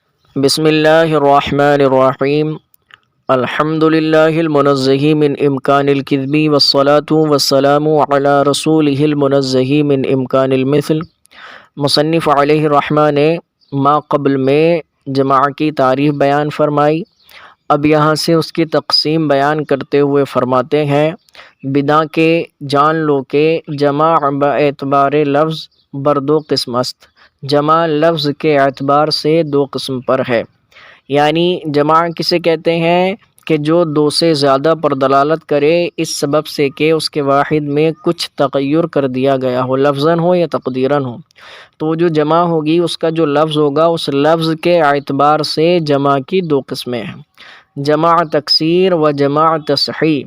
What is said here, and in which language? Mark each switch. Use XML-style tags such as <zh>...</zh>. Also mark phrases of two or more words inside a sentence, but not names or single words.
<ar>بسم اللہ الرحمن الرحیم الحمد للہ المنزہ من امکان الکذب والصلاة والسلام علی رسولہ المنزہ من امکان المثل۔</ar> <ur>مصنف</ur> <ar>علیہ الرحمہ</ar> <ur>نے ما قبل میں جمع کی تعریف بیان فرمائی، اب یہاں سے اس کی تقسیم بیان کرتے ہوئے فرماتے ہیں، بنا کے جان لو کہ</ur> <fa>جمع باعتبار لفظ بر دو قسم است۔</fa> <ur>جمع لفظ کے اعتبار سے دو قسم پر ہے، یعنی جمع کسے کہتے ہیں کہ جو دو سے زیادہ پر دلالت کرے اس سبب سے کہ اس کے واحد میں کچھ تغیر کر دیا گیا ہو، لفظاً ہو یا تقدیراً ہو، تو جو جمع ہوگی اس کا جو لفظ ہوگا اس لفظ کے اعتبار سے جمع کی دو قسمیں ہیں، جمع تکسیر و جمع تصحیح۔</ur>